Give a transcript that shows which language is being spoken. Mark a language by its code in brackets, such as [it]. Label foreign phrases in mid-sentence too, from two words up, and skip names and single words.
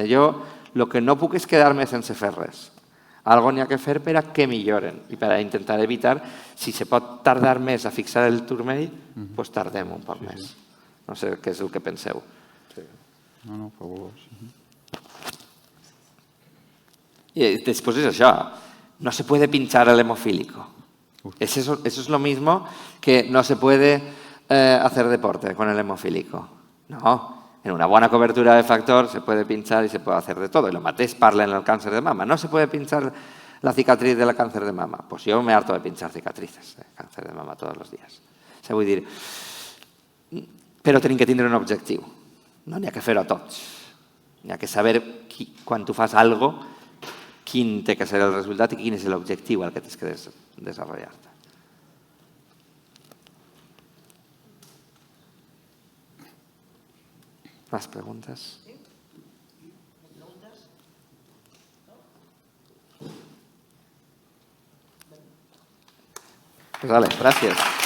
[ca] Jo el que no puc és quedar-me sense fer res. Algo n'hi ha que fer per a que milloren i per a intentar evitar, si se pot tardar més a fixar el turmell, doncs tardem un poc més. No sé què és el que penseu. No, fabulós. I després és això, [es] no se puede pinchar el hemofílico. Eso es lo mismo que no se puede hacer deporte con el hemofílico. No, en una buena cobertura de factor se puede pinchar y se puede hacer de todo. Y lo [ca] mateix parla [es] en el cáncer de mama. No se puede pinchar la cicatriz del cáncer de mama. Pues yo me harto de pinchar cicatrices de cáncer de mama todos los días. [ca] O sigui, vull dir, però tenim que tindre un objectiu. No n'hi ha que fer-ho a tots. N'hi ha que saber, quan tu fas algo, quin té que ser el resultat i quin és l'objectiu al que tens que desenvolupar-te. [es] ¿Más preguntas? Pues vale, gracias.